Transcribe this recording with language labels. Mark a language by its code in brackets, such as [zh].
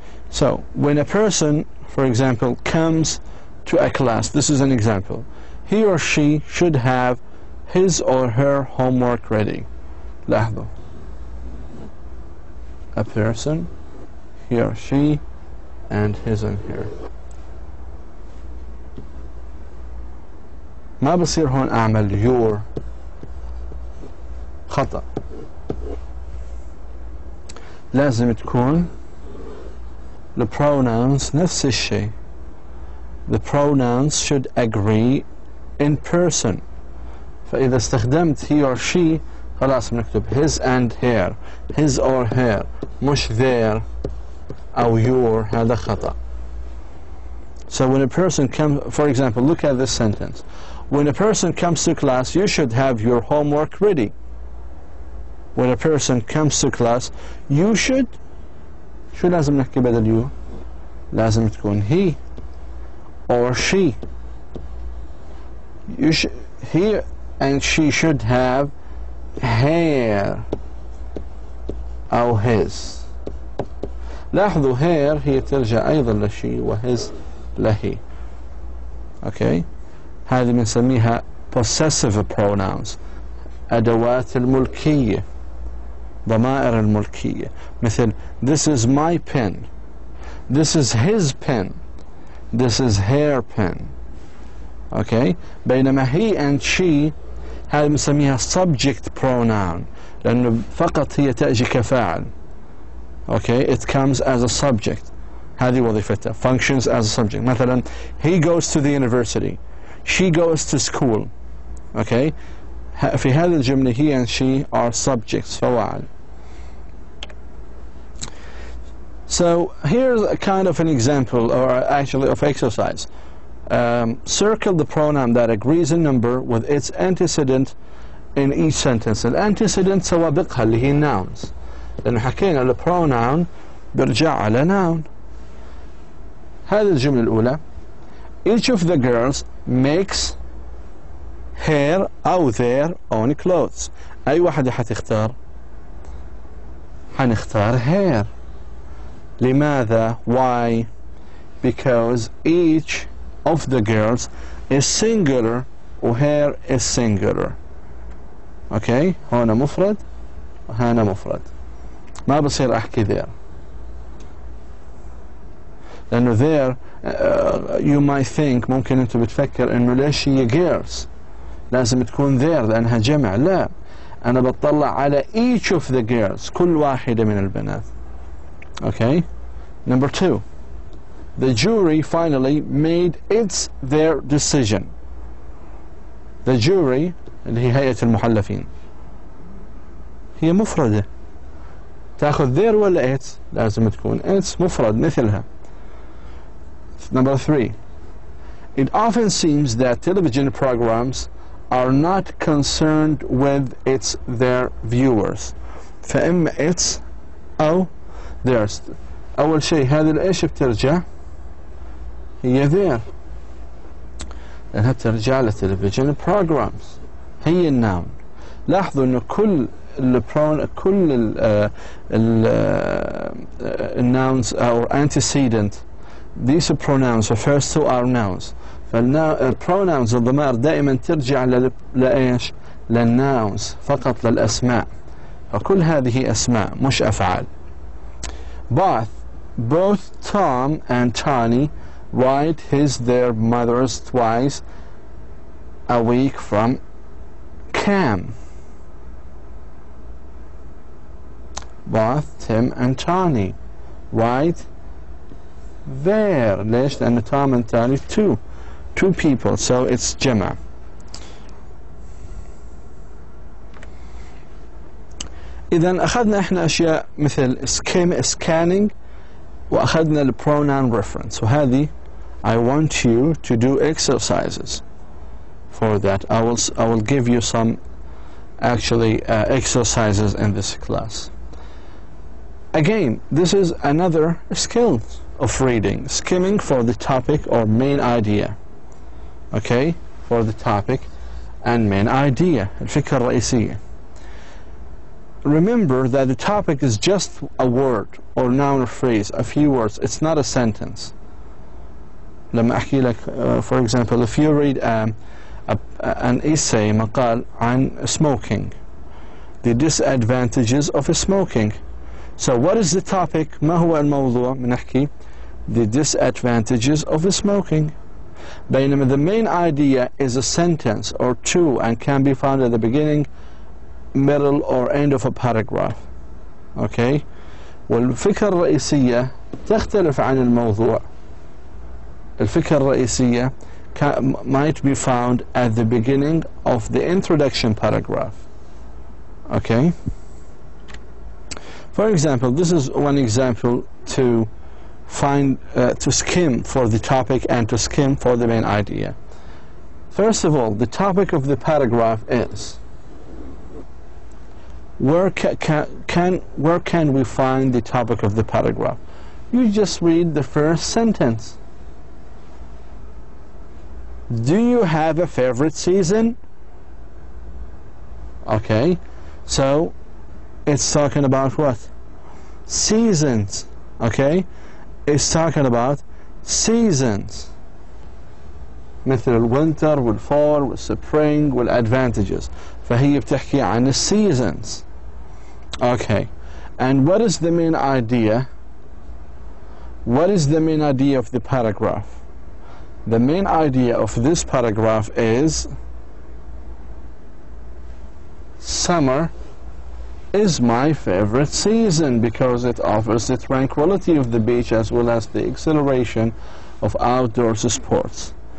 [en] So when a person, for example, comes to a class, this is an example, he or she should have his or her homework ready. [ar] لاحظوا. [en] A person, he or she, and his and her. [ar] ما بصير هون أعمل your. خطأ. لازم تكون [en] the pronouns [ar] نفس الشيء. [en] The pronouns should agree in person. [ar] فإذا استخدمت [en] he or she [ar] خلاص بنكتب [en] his and her, his or her, [ar] مش [en] their أو your. [ar] هذا خطأ. [en] So when a person comes, for example, look at this sentence. When a person comes to class, you should have your homework ready. When a person comes to class, you should. [ar] شو لازم نحكي بدل you؟ لازم تكون [en] he or she. He and she should have her [ar] أو [en] his. [ar] لاحظوا her هي ترجع أيضا لشي وhis لهي. [en] Okay. [ar] هذه بنسميها possessive pronouns. أدوات الملكية. ضمائر الملكية. مثل [en] this is my pen. This is his pen. This is her pen. Okay. [ar] بينما he and she هذه بنسميها [en] subject pronoun [ar] لأنه فقط هي تأتي كفاعل. [en] Okay. It comes as a subject. [ar] هذه وظيفتها. [en] Functions as a subject. [ar] مثلا [en] he goes to the university. She goes to school. Okay. [ar] في هذه الجملة [en] he and she are subjects [ar] فواعل. [en] So here's a kind of an example, or actually of exercise. Circle the pronoun that agrees in number with its antecedent in each sentence. [ar] الانتسيدنت سوابقها اللي هي nouns. لأنه حكينا البروناون برجع على noun. هذه الجملة الأولى. [en] Each of the girls makes her [ar] أو [en] their own clothes. [ar] أي واحدة حتختار؟ حنختار her. لماذا؟ [en] Why? Because each of the girls is singular [ar] و [en] her is singular. Okay. [ar] هنا مفرد وهنا مفرد. ما بصير أحكي there. لأنه [en] there you might think [ar] ممكن أنت بتفكر إنه ليش هي girls لازم تكون there لأنها جمع. لا، أنا بطلع على [en] each of the girls [ar] كل واحدة من البنات. [en] Okay. Number 2. The jury finally made their decision. The jury [ar] اللي هي هيئة المحلفين هي مفردة. تأخذ their ولا its؟ لازم تكون its مفرد مثلها. [en] Number 3. It often seems that television programs are not concerned with their viewers. [ar] فإما its أو theirs. أول شيء هذه الإيش بترجع؟ هي their. لأنها بترجع لتلفزيون programs. هي الناون. لاحظوا إنه كل الناونز أو [en] antecedent these pronouns refers to our nouns. [ar] فالpronouns الضمائر دائما ترجع لإيش؟ للناونز فقط للأسماء. فكل هذه أسماء مش أفعال. [en] Both Tom and Tony write their mothers twice a week from Cam. Both Tim and Tony write their. [ar] ليش؟ لأن [en] Tom and Tony two people, so it's [ar] جمع. إذا أخذنا إحنا أشياء مثل scanning وأخذنا ال [en] pronoun reference. [ar] وهذه [en] I want you to do exercises for that. I will give you some actually exercises in this class. Again, this is another skill of reading, skimming for the topic or main idea. Okay, for the topic and main idea, [ar] الفكرة الرئيسية. [en] remember that the topic is just a word or noun or phrase, a few words. It's not a sentence. [ar] لما أحكي لك [en] for example, if you read an essay [ar] مقال [en] عن smoking, the disadvantages of smoking. So what is the topic? [ar] ما هو الموضوع؟ بنحكي [en] the disadvantages of smoking. [ar] بينما [en] the main idea is a sentence or two and can be found at the beginning, middle or end of a paragraph. Okay? [ar] والفكرة الرئيسية تختلف عن الموضوع. الفكرة الرئيسية [en] might be found at the beginning of the introduction paragraph. Okay? For example, this is one example to find, to skim for the topic and to skim for the main idea. First of all, the topic of the paragraph is, where can we find the topic of the paragraph? You just read the first sentence. Do you have a favorite season? Okay, so it's talking about what? Seasons. Okay, it's talking about seasons. [ar] مثل الوينتر والفول والسبرينج والadvantages. فهي بتحكي عن seasons. [en] Okay, and what is the main idea? What is the main idea of the paragraph? The main idea of this paragraph is summer is my favorite season because it offers the tranquility of the beach as well as the exhilaration of outdoors sports.